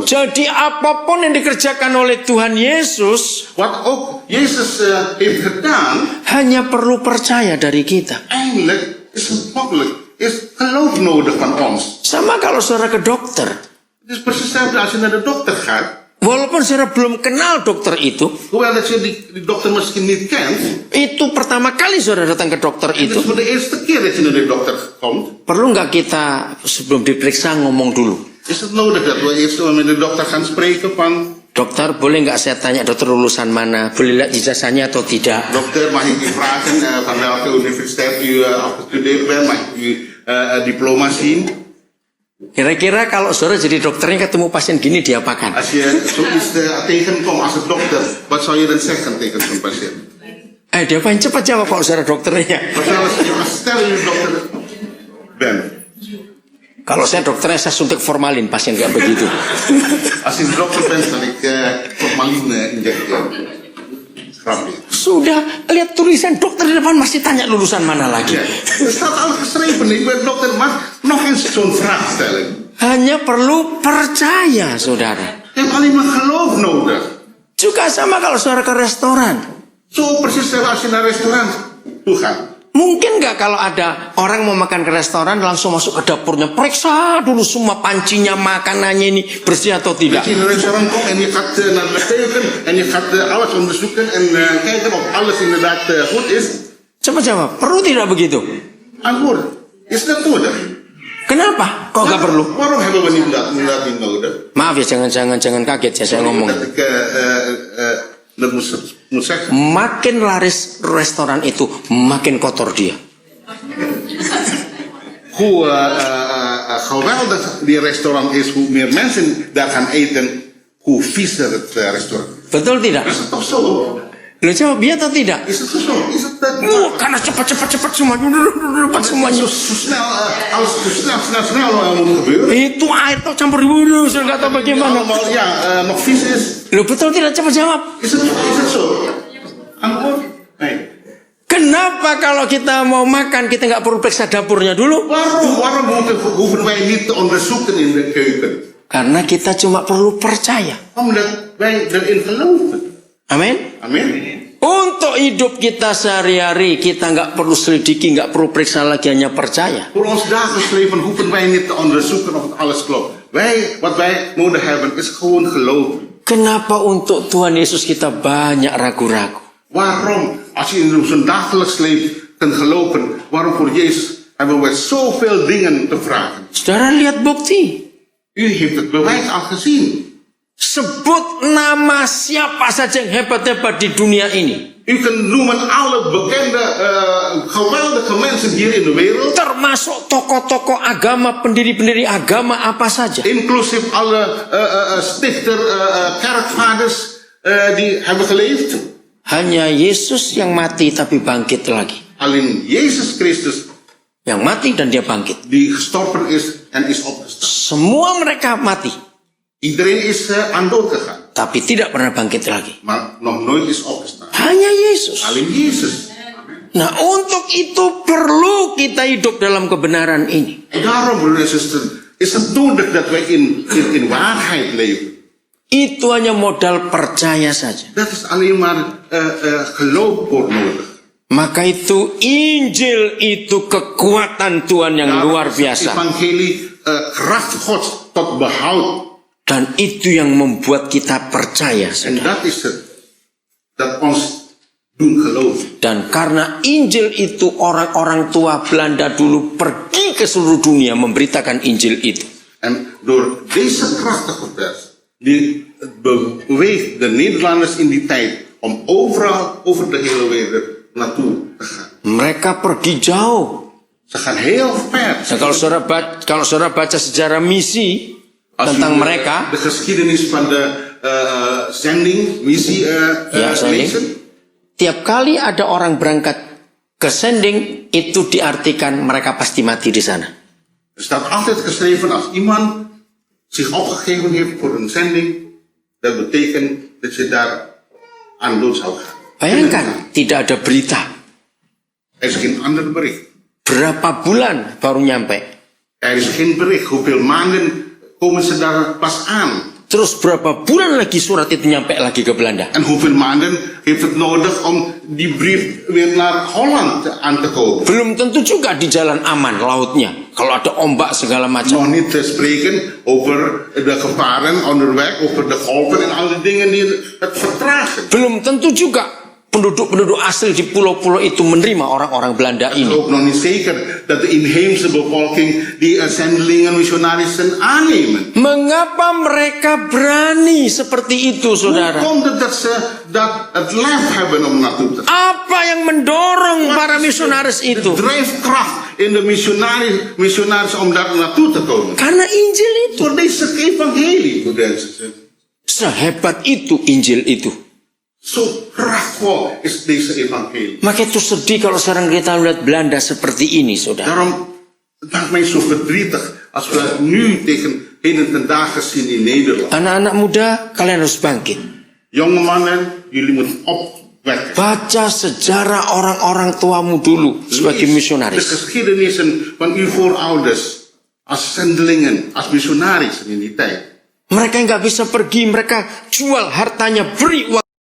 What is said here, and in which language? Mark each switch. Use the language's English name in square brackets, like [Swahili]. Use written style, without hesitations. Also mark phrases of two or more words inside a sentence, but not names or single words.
[Indonesian] Jadi apapun yang dikerjakan oleh Tuhan Yesus [Dutch] Wat ook Jezus heeft gedaan, [Indonesian] hanya perlu percaya dari kita. [Dutch] eindelijk is het mogelijk. Is geloof nodig van ons. [Indonesian] Sama kalau saudara ke dokter. [Dutch] Het is precies hetzelfde als je naar de dokter gaat. [Indonesian] Walaupun saudara belum kenal dokter itu, [Dutch] Hoewel dat je die dokter misschien niet kent. [Indonesian] itu pertama kali saudara datang ke dokter [Dutch] Het is [Indonesian] itu, [Dutch] voor de eerste keer dat je naar de dokter komt. [Indonesian] perlu nggak kita sebelum diperiksa ngomong dulu? [Dutch] Is het nodig dat we eerst met de dokter gaan spreken van... [Indonesian] Dokter, boleh nggak saya tanya dokter lulusan mana? Boleh lihat ijazahnya atau tidak? [Dutch] Dokter, mag ik u vragen van welke universiteit u afgestudeerd bent? Mag ik u diploma zien? [Indonesian] Kira-kira kalau saudara jadi dokternya ketemu pasien gini diapakan? [Dutch] Als je zoiets tegenkomt als een dokter, wat zou je dan zeggen tegen zo'n patiënt? [Indonesian] Dia paling cepat jawab kalau saudara dokternya. [Dutch] Stel je dokter bent. [Indonesian] Kalau saya dokternya saya suntik formalin, pasien nggak begitu. [Dutch] Als je een dokter bent, dan ik formaline injecteren. Grapje. [Indonesian] Sudah lihat tulisan dokter di depan masih tanya lulusan mana lagi. [Dutch] Ja. Er staat al geschreven, ik ben dokter, mag nog eens zo'n vraag stellen. [Indonesian] Hanya perlu percaya, saudara. [Dutch] Je hebt alleen maar geloof nodig. [Indonesian] Juga sama kalau saudara ke restoran. [Dutch] Zo precies als je naar een restaurant toe gaat. [Indonesian] Mungkin nggak kalau ada orang mau makan ke restoran langsung masuk ke dapurnya, periksa dulu semua pancinya, makanannya ini bersih atau tidak. [Dutch] Als je in een restaurant komt en je gaat naar de keuken en je gaat alles onderzoeken en kijken of alles inderdaad goed is. [Indonesian] Coba jawab, perlu tidak begitu? [Dutch] Antwoord, is dat nodig? [Indonesian] Kenapa? Kok nggak perlu? [Dutch] Waarom hebben we niet dat niet nodig? [Indonesian] Maaf ya, jangan kaget ya saya ngomong. [Dutch] Dat ik dat moet zeggen. [Indonesian] Makin laris restoran itu, makin kotor dia. [Dutch] Hoe geweldig die restaurant is, hoe meer mensen daar gaan eten, hoe viezer het restaurant. [Indonesian] Betul tidak? [Dutch] Is het toch zo? [Indonesian] Lu jawab iya atau tidak? [Dutch] Is het zo? Is het dat? [Indonesian] Karena cepat semuanya, cepat semuanya. [Dutch] Zo snel, alles snel moet gebeuren. [Indonesian] Itu air tuh campur dulu, saya nggak tahu bagaimana. [Dutch] Allemaal, ja, nog vies is. [Indonesian] Lu betul tidak? Coba jawab. [Dutch] Is het zo? Antwoord? Nee. [Indonesian] Kenapa kalau kita mau makan kita nggak perlu periksa dapurnya dulu? [Dutch] Waarom hoeven wij niet te onderzoeken in de keuken? [Indonesian] Karena kita cuma perlu percaya. [Dutch] Omdat wij erin geloven. [Indonesian] Amin. [Dutch] Amin. [Indonesian] Untuk hidup kita sehari-hari kita nggak perlu selidiki, nggak perlu periksa lagi, hanya percaya. [Dutch] Voor ons dagelijks leven hoeven wij niet te onderzoeken of het alles klopt. Wat wij nodig hebben is gewoon geloven. [Indonesian] Kenapa untuk Tuhan Yesus kita banyak ragu-ragu? [Dutch] Waarom? Als je in zo'n dagelijks leven kunt geloven, waarom voor Jezus hebben wij zoveel dingen te vragen? [Indonesian] Saudara lihat bukti. [Dutch] U heeft het bewijs al gezien. [Indonesian] Sebut nama siapa saja yang hebat-hebat di dunia ini. [Dutch] U kunt noemen alle bekende, geweldige mensen hier in de wereld. [Indonesian] Termasuk tokoh-tokoh agama, pendiri-pendiri agama apa saja. [Dutch] Inclusief alle stichter, kerkvaders die hebben geleefd. [Indonesian] Hanya Yesus yang mati tapi bangkit lagi. [Dutch] Alleen Jezus Christus [Indonesian] Yang mati dan dia bangkit. [Dutch] die gestorven is en is opgestaan. [Indonesian] Semua mereka mati. [Dutch] Iedereen is aan dood gegaan. [Indonesian] tapi tidak pernah bangkit lagi. [Dutch] maar nog nooit is opgestaan. [Indonesian] Hanya Yesus. [Dutch] Alleen Jezus. [Indonesian] Nah, untuk itu perlu kita hidup dalam kebenaran ini. [Dutch] En daarom, broeders en zusters, is het nodig dat wij in waarheid leven. [Indonesian] Itu hanya modal percaya saja. [Dutch] Dat is alleen maar geloof voor nodig. [Indonesian] Maka itu Injil itu kekuatan Tuhan yang luar biasa. [Dutch] Evangelie kracht Gods tot behoud. [Indonesian] Dan itu yang membuat kita percaya. [Dutch] En dat is het. Dat ons doen geloven. [Indonesian] Dan karena Injil itu orang-orang tua Belanda dulu pergi ke seluruh dunia memberitakan Injil itu. [Dutch] En door deze krachtige vers, die beweegt de Nederlanders in die tijd om overal over de hele wereld naartoe te gaan. [Indonesian] Mereka pergi jauh. [Dutch] Ze gaan heel ver. [Indonesian] Nah, kalau saudara baca sejarah misi tentang mereka, [Dutch] de geschiedenis van de zending, missie lezen. [Indonesian] Tiap kali ada orang berangkat ke sending, itu diartikan mereka pasti mati di sana. [Dutch] Er staat altijd geschreven, als iemand zich opgegeven heeft voor een zending, dat betekent dat je daar aan dood zou gaan. [Indonesian] Bayangkan, tidak ada berita. [Dutch] Er is geen ander bericht. [Indonesian] Berapa bulan baru nyampe? [Dutch] Er is geen bericht. Hoeveel maanden komen ze daar pas aan? [Indonesian] Terus berapa bulan lagi surat itu nyampe lagi ke Belanda? [Dutch] En hoeveel maanden heeft het nodig om die brief weer naar Holland aan te komen? [Indonesian] Belum tentu juga di jalan aman lautnya. Kalau ada ombak segala macam. [Dutch] Nog niet te spreken over de gevaren onderweg, over de golven en al die dingen die het vertragen. [Indonesian] Belum tentu juga penduduk-penduduk asli di pulau-pulau itu menerima orang-orang Belanda [Dutch] Het is [Indonesian] ini. [Dutch] ook nog niet zeker dat de inheemse bevolking die zendelingen, missionarissen aannemen. [Indonesian] Mengapa mereka berani seperti itu, [Dutch] Hoe [Indonesian] saudara? [Dutch] komt het dat ze het lef hebben om naartoe te gaan? [Indonesian] Apa yang mendorong para misionaris [Dutch] De [Indonesian] itu? [Dutch] drijfkracht in de missionaris om daar naartoe te komen. [Indonesian] Karena Injil itu. [Dutch] Door deze evangelie, broeders en zusters. [Indonesian] Sehebat itu Injil itu. [Dutch] Zo krachtvol is deze evangelie. [Indonesian] Maka itu sedih kalau sekarang kita melihat Belanda seperti ini, saudara. [Dutch] Daarom het maakt mij zo verdrietig als we nu tegen heden ten dagen zien in Nederland. [Indonesian] Anak-anak muda, kalian harus bangkit. [Dutch] Jonge mannen, jullie moeten opwekken. [Indonesian] Baca sejarah orang-orang tuamu dulu sebagai [Dutch] Lees de [Indonesian] misionaris. [Dutch] geschiedenissen van uw voorouders als zendelingen, als missionarissen in die tijd. [Indonesian] Mereka nggak bisa pergi, mereka jual hartanya, beri uang.